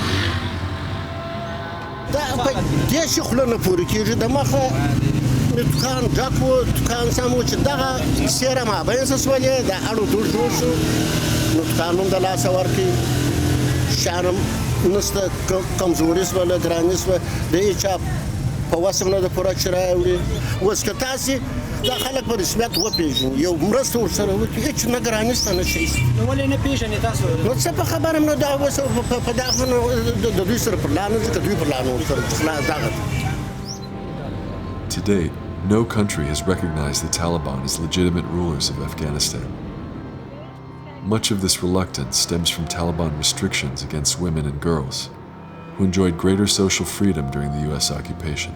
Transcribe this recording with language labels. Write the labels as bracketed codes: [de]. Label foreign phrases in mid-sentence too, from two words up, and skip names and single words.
[ps] دا په دې شي خوله نه پورې کېږي د مخه دکان ډک و دکان سم و چې دغه سیره مابینځ شولې د اړو دوړ جوړ شو نو دکان هم د لاسه ورکړي شیان هم نشته کمزوري شوله ګراني شوه د هېچا په وس هم نه ده پوره چې راوړي اوس که تاسې دا خلک په رسمیت وپېژني یو مرسته ورسره وکړي هېڅ نه ګراني شته نه شی شته نو ولې نه پېژنې تاسو نو څه په خبره م نو دا اوس په دغه د دوی سره پر لار نه ځي که دوی پر لار نه ورسره خلاص دغه [en] To date, no country has recognized the Taliban as legitimate rulers of Afghanistan. Much of this reluctance stems from Taliban restrictions against women and girls, who enjoyed greater social freedom during the U.S. occupation.